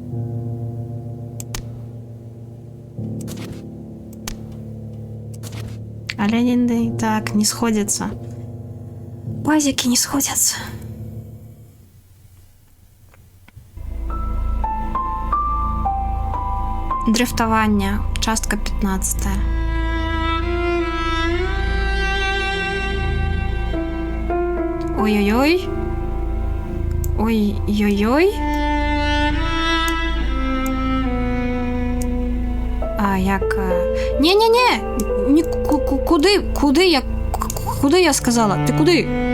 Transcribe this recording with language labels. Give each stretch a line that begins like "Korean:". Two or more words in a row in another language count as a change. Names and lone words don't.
Belarusian: Але не так, не сходяцца. Пазікі не сходяцца. Дрифтаванне, частка 15. Ой-ой-ой. Ой-ой-ой. А як...
Ukrainian: Не-не-не! Куди я сказала? Ти куди?